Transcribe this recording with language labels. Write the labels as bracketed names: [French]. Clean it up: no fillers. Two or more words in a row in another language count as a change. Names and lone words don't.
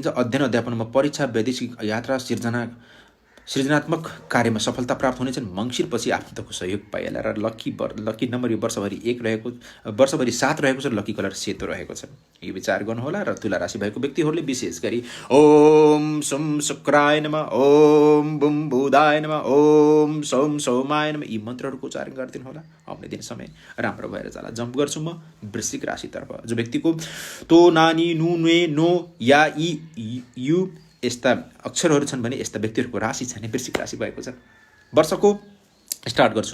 [Nepali] अध्ययन अध्यापनमा परीक्षा, वैदेशिक यात्रा, सृजनात्मक कार्यमा सफलता प्राप्त हुनेछन्। मङ्सिरपछि आफन्तको सहयोग पाइएला र [English] lucky number [Nepali] यो वर्षभरि 7 रहेको छ। [English] lucky color [Nepali] सेतो रहेको छ। यो विचार गर्नुहोला। र तुला राशि भएको व्यक्तिहरूले विशेष गरी [Sanskrit] ओम सोम शुक्राय नमः, ओम बुम बुधाय नमः, ओम सोम सोमाय नमः [Nepali] यी मन्त्रहरूको उच्चारण गरिदिनु होला। आउने दिन समय राम्रो भएर जाला। जम्प गर्छु म वृश्चिक राशितर्फ। जो व्यक्तिको तो नानी नु नुए नो या ई यु यस्ता अक्षरहरू छन् भने यस्ता व्यक्तिहरूको राशि चाहिँ वृश्चिक राशि भएको छ। वर्षको स्टार्ट गर्छु।